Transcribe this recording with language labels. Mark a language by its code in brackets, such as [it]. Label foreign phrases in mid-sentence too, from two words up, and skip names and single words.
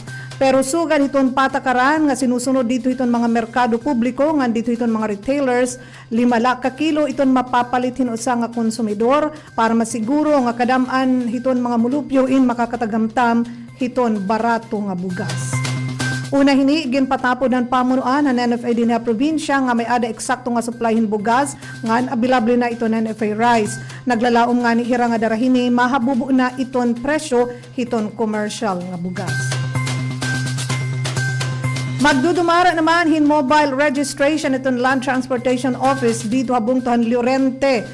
[war] Pero sugad iton patakaran nga sinusunod dito iton mga merkado publiko nga dito iton mga retailers 5 ka kilo iton mapapalit hin usa nga konsumidor para masiguro nga kadam-an hiton mga mulupyo in makakatagamtam hiton barato nga bugas. Una hini ginpatapod ng pamunuan ng NFA din na probinsya nga may ada eksakto nga supply hin bugas ngan available na ito ng NFA rice. Naglalaom nga ni hira nga darahini mahabubo na iton presyo hiton commercial nga bugas. Magdudumara naman hin mobile registration iton Land Transportation Office dito habungtuhan Llorente.